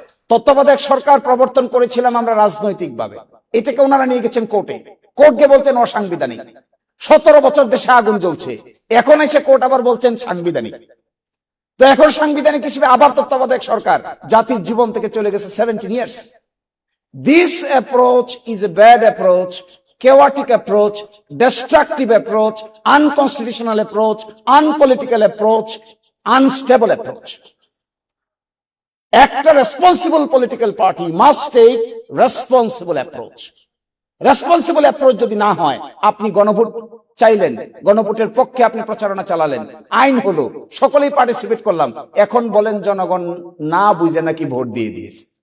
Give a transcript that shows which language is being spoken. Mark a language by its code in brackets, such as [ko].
[bn] তত্ত্বাবধায়ক সরকার প্রবর্তন করেছিলাম আমরা রাজনৈতিকভাবে, এটাকে ওনারা নিয়ে গেছেন কোর্টে, কোর্টকে বলছেন অসাংবিধানিক। 17 বছর দেশে আগুন জ্বলছে, এখন এসে কোর্ট আবার বলছেন সাংবিধানিক। তো এখন সাংবিধানিক হিসেবে আবার তত্ত্বাবধায়ক সরকার জাতির জীবন থেকে চলে গেছে 17 years. [en] This approach is a bad approach, chaotic approach, destructive approach, unconstitutional approach, unpolitical approach, unstable approach. একটা responsible political party must take responsible approach. [bn] Responsible approach যদি না হয়, আপনি গণভোট চাইলেন, গণভোটের পক্ষে আপনি প্রচারণা চালালেন, আইন হলো, সকলেই পার্টিসিপেট করলাম, এখন বলেন জনগণ না বুঝে নাকি ভোট দিয়ে দিয়েছে।